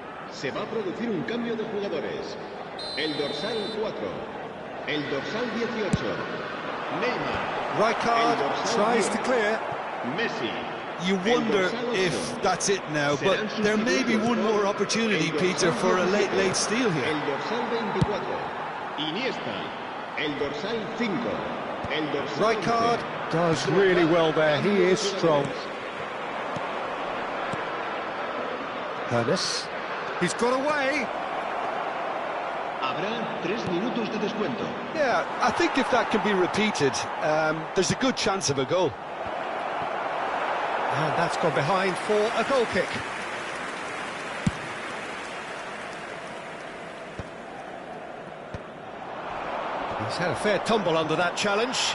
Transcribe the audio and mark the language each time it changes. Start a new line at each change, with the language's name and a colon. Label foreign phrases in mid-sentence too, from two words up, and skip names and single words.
Spanish: Se va a producir un cambio de jugadores. El dorsal 4. El dorsal 18. Neymar.
English: Rijkaard tries to clear. Messi. You wonder if that's it now, but there may be one more opportunity, Peter, for a late steal here.
Spanish: El dorsal 24. Iniesta. El dorsal 5. El dorsal
English: Rijkaard does really well there. He is strong. Hernes. He's got away.
Spanish: Habrá 3 minutos de descuento.
English: Yeah, I think if that can be repeated, there's a good chance of a goal. And that's gone behind for a goal kick. He's had a fair tumble under that challenge.